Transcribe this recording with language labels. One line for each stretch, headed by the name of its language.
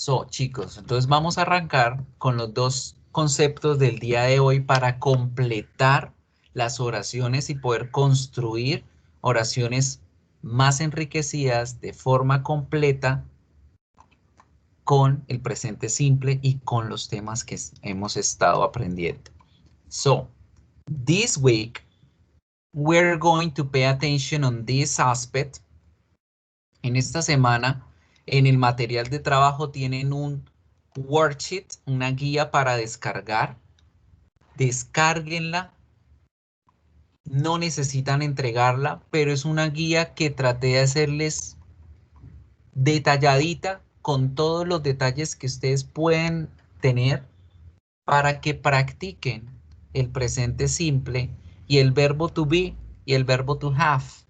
Spanish: Chicos, entonces vamos a arrancar con los dos conceptos del día de hoy para completar las oraciones y poder construir oraciones más enriquecidas de forma completa con el presente simple y con los temas que hemos estado aprendiendo.
English: So, this week, we're going to pay attention on this aspect.
Spanish: En esta semana, en el material de trabajo tienen un worksheet, una guía para descargar. Descárguenla. No necesitan entregarla, pero es una guía que traté de hacerles detalladita con todos los detalles que ustedes pueden tener para que practiquen el presente simple y el verbo to be y el verbo to have.